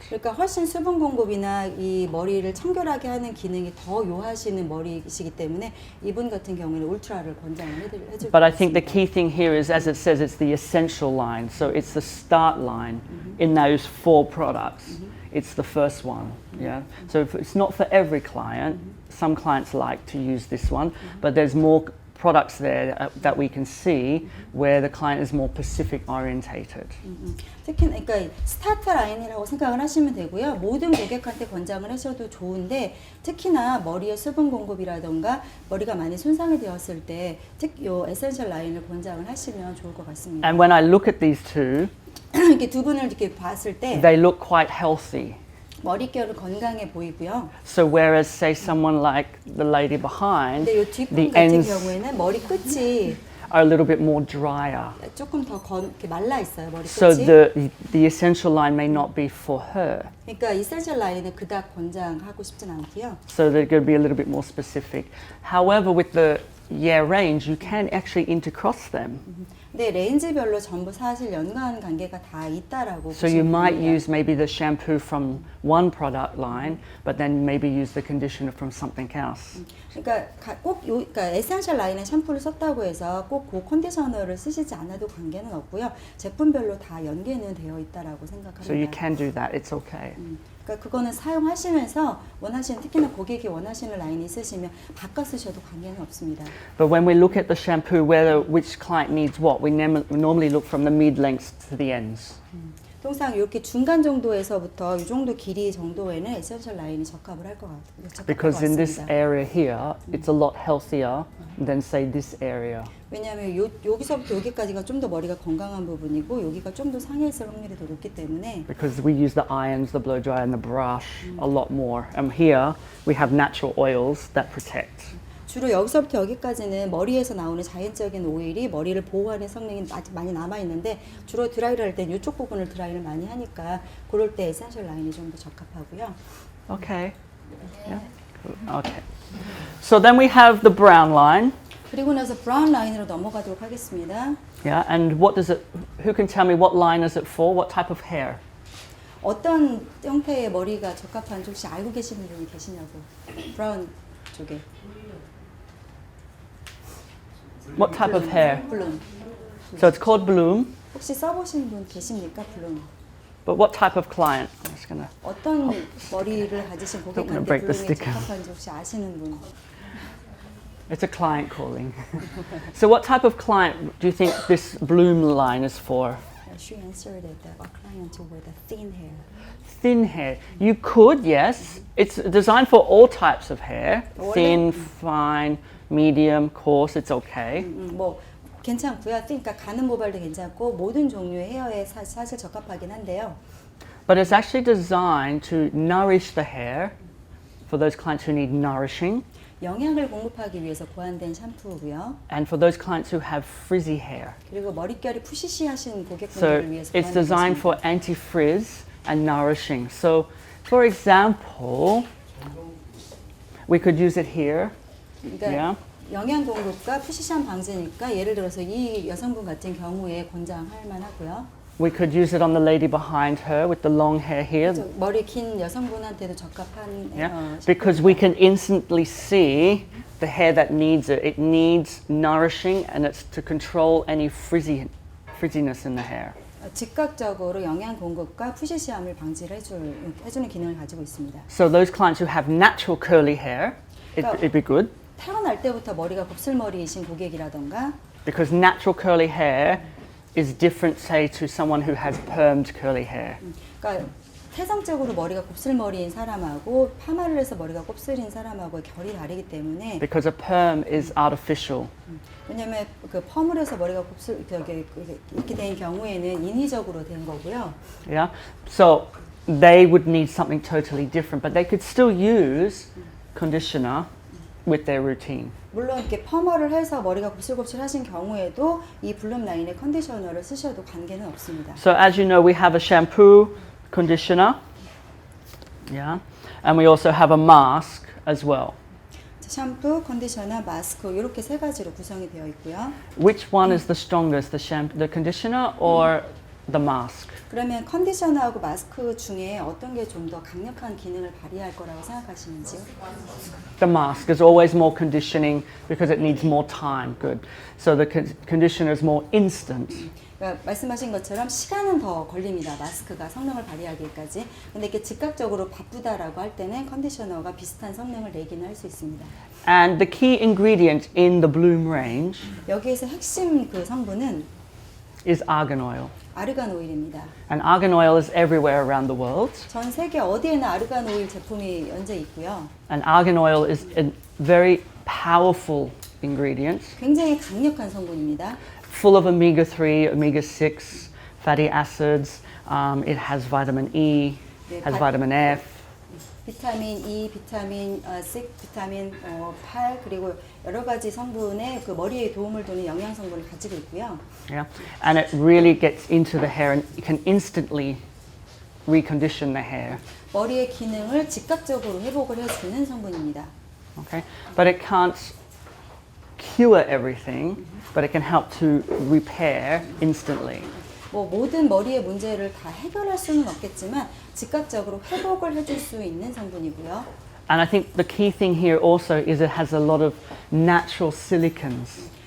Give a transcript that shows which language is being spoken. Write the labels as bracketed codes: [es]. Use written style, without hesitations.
[ko] 그러니까 훨씬 수분 공급이나 이 머리를 청결하게 하는 기능이 더 요하시는 머리이시기 때문에 이분 같은 경우에는 울트라를 권장을 해줄 [en] But [ko] 것 [en] I think the [ko] 같습니다. [en] key thing here is, as it says, it's the essential line. So it's the start line in those 4 products. It's the first one. Yeah. So it's not for every client. Some clients like to use this one, but there's more products there that we can see where the client is more Pacific orientated. [ko] 특히 그러니까 스타트 라인이라고 생각을 하시면 되고요. 모든 고객한테 권장을 하셔도 좋은데 특히나 머리의 수분 공급이라던가 머리가 많이 손상이 되었을 때 특히 요 에센셜 라인을 권장을 하시면 좋을 것 같습니다. [en] And when I look at these two, [ko] 이렇게 두 분을 이렇게 봤을 때 [en] they look quite healthy. [ko] 머릿결은 건강해 보이고요. [en] So whereas say someone like the lady behind, [ko] 근데 이 뒷분 [en] the [ko] 같은 [en] ends [ko] 경우에는 머리 끝이 [en] are a little bit more drier. [ko] 조금 더 이렇게 말라 있어요. 머리 [en] So [ko] 끝이. [en] the essential line may not be for her. [ko] 그러니까 이센셜 라인은 그닥 권장하고 싶진 않고요. [en] So they're going to be a little bit more specific. However, with the range, you can actually intercross them. [ko] 근데 레인지별로 전부 사실 연관 관계가 다 있다라고 [en] So you [ko] 보시면 [en] might [ko] 됩니다. [en] use maybe the shampoo from one product line, but then maybe use the conditioner from something else. [ko] 그러니까 그러니까 에센셜 라인의 샴푸를 썼다고 해서 꼭 그 컨디셔너를 쓰시지 않아도 관계는 없고요. 제품별로 다 연계는 되어 있다라고 생각합니다. [en] So you can do that. It's okay. [ko] 그러니까 그거는 사용하시면서 원하시는 특히나 고객이 원하시는 라인이 있으시면 바꿔 쓰셔도 관계는 없습니다. [en] But when we look at the shampoo, which client needs what, we normally look from the mid-lengths to the ends. [ko] 통상 이렇게 중간 정도에서부터 이 정도 길이 정도에는 에센셜 라인이 적합을 할 것 같습니다. [en] Because in this area here, it's a lot healthier than say this area. [ko] 왜냐하면 여기서부터 여기까지가 좀 더 머리가 건강한 부분이고 여기가 좀 더 상해 있을 확률이 더 높기 때문에 [en] Because we use the irons, the blow dryer, and the brush a lot more. And here we have natural oils that protect. [ko] 주로 여기서부터 여기까지는 머리에서 나오는 자연적인 오일이 머리를 보호하는 성능이 아직 많이 남아 있는데 주로 드라이를 할 때 이쪽 부분을 드라이를 많이 하니까 그럴 때 에센셜 라인이 좀 더 적합하고요. [en] Okay. Yeah. Okay. So then we have the brown line. 그리고 나서 브라운 라인으로 넘어가도록 하겠습니다. Yeah. And what does it? Who can tell me what line is it for? What type of hair? [ko] 어떤 형태의 머리가 적합한지 혹시 알고 계시는 분이 계시냐고. 브라운 쪽에. [en] What type of hair? [ko] 블룸. [en] So it's called bloom. [ko] 혹시 써보신 분 계십니까? 블룸. [en] But what type of client? I'm just gonna. [ko] 어떤 머리를 가지신 [en] gonna [ko] 고객한테 [en] break the [ko] 블룸이 [en] sticker. [ko] 적합한지 혹시 아시는 분? [en] It's a client calling. So what type of client do you think this bloom line is for? She answered that a client with a thin hair. Thin hair. You could, yes. It's designed for all types of hair. Thin, fine, medium, coarse, it's okay. [ko] 뭐 괜찮고요. 그러니까 가는 모발도 괜찮고 모든 종류의 헤어에 사실 적합하긴 한데요. [en] But it's actually designed to nourish the hair for those clients who need nourishing [ko] 영양을 공급하기 위해서 고안된 샴푸고요. [en] and for those clients who have frizzy hair. [ko] 그리고 머릿결이 푸시시하신 [en] So [ko] 고객분들을 위해서 [en] it's designed for anti-frizz and nourishing. So for example, we could use it here. [ko] 그러니까 [en] Yeah. [ko] 영양 공급과 푸시샴 방지니까 예를 들어서 이 여성분 같은 경우에 권장할 만하고요. [en] We could use it on the lady behind her with the long hair here. [ko] 머리 긴 여성분한테도 적합한 [en] Yeah, because we can instantly see the hair that needs it. It needs nourishing, and it's to control any frizziness in the hair. [ko] 즉각적으로 영양 공급과 푸시시함을 방지를 해주는 기능을 가지고 있습니다. [en] So those clients who have natural curly hair, it'd be good. [ko] 태어날 때부터 머리가 곱슬머리이신 고객이라던가 [en] Because natural curly hair is different, say, to someone who has permed curly hair. [ko] 그러니까 태생적으로 머리가 곱슬머리인 사람하고 파마를 해서 머리가 곱슬인 사람하고 결이 다르기 때문에 [en] Because a perm is artificial. [ko] 왜냐하면 그 펌을 해서 머리가 곱슬 이렇게 된 경우에는 인위적으로 된 거고요. [en] Yeah, so they would need something totally different, but they could still use conditioner with their routine. [ko] 물론 이렇게 펌을 해서 머리가 곱슬곱슬하신 경우에도 이 블룸 라인의 컨디셔너를 쓰셔도 관계는 없습니다. [en] So as you know, we have a shampoo, conditioner, yeah, and we also have a mask as well. [ko] 샴푸, 컨디셔너, 마스크 이렇게 세 가지로 구성이 되어 있고요. [en] Which one is the strongest, the conditioner or the mask? [ko] 그러면 컨디셔너하고 마스크 중에 어떤 게 좀 더 강력한 기능을 발휘할 거라고 생각하시는지요? [en] The mask is always more conditioning because it needs more time. Good. So the conditioner is more instant. [ko] 그러니까 말씀하신 것처럼 시간은 더 걸립니다. 마스크가 성능을 발휘하기까지. 근데 이렇게 즉각적으로 바쁘다라고 할 때는 컨디셔너가 비슷한 성능을 내기는 할 수 있습니다. [en] And the key ingredient in the Bloom range [ko] 여기에서 핵심 그 성분은 [en] is argan oil. [ko] 아르간 오일입니다. [en] And argan oil is everywhere around the world. [ko] 전 세계 어디에나 아르간 오일 제품이 연재 있고요. [en] And argan oil is a very powerful ingredient, [ko] 굉장히 강력한 성분입니다. [en] full of omega-3, omega-6 fatty acids. It has vitamin E, has vitamin F. [ko] 비타민 E, 비타민 6, 비타민 8 그리고 여러 가지 성분의 그 머리에 도움을 주는 영양 성분을 가지고 있고요. [en] Yeah, and it really gets into the hair and it can instantly recondition the hair. [ko] 머리의 기능을 즉각적으로 회복을 해주는 성분입니다. [en] Okay, but it can't cure everything, but it can help to repair instantly. [ko] 뭐 모든 머리의 문제를 다 해결할 수는 없겠지만 즉각적으로 회복을 해줄 수 있는 성분이고요. [en] And I think the key thing here also is it has a lot of natural silicons.